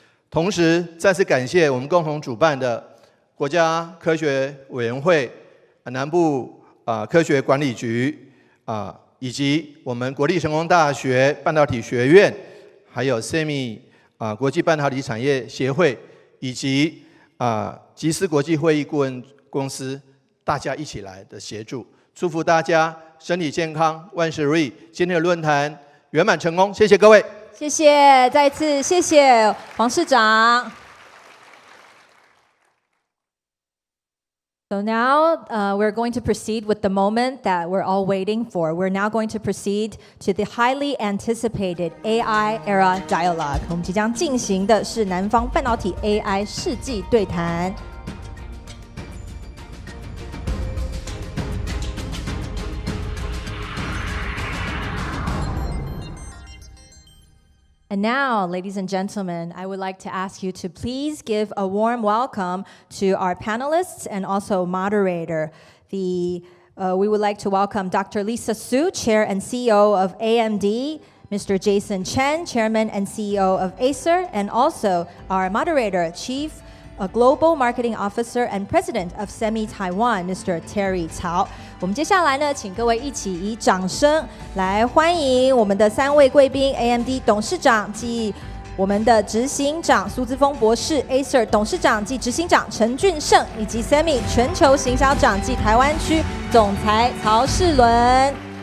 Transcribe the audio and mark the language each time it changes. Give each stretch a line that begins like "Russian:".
Chinese: 同时再次感谢我们共同主办的国家科学委员会、南部科学管理局以及我们国立成功大学半导体学院，还有 Semi 国际半导体产业协会，以及集思国际会议顾问公司，大家一起来的协助，祝福大家身体健康，万事如意。今天的论坛圆满成功，谢谢各位。谢谢，再一次谢谢黄市长。
English: So now we're going to proceed with the moment that we're all waiting for. We're now going to proceed to the highly anticipated AI era dialogue.
Chinese: 我们即将进行的是南方半导体 AI 世纪对谈。
English: And now, ladies and gentlemen, I would like to ask you to please give a warm welcome to our panelists and also moderator. We would like to welcome Dr. Lisa Su, Chair and CEO of AMD, Mr. Jason Chen, Chairman and CEO of Acer, and also our moderator, Chief Global Marketing Officer and President of Semi Taiwan, Mr. Terry Cao.
Chinese: 我们接下来呢，请各位一起以掌声来欢迎我们的3位贵宾 ：AMD 董事长及我们的执行长苏姿丰博士 ，Acer 董事长及执行长陈俊胜，以及 Semi 全球行销长及台湾区总裁曹世伦。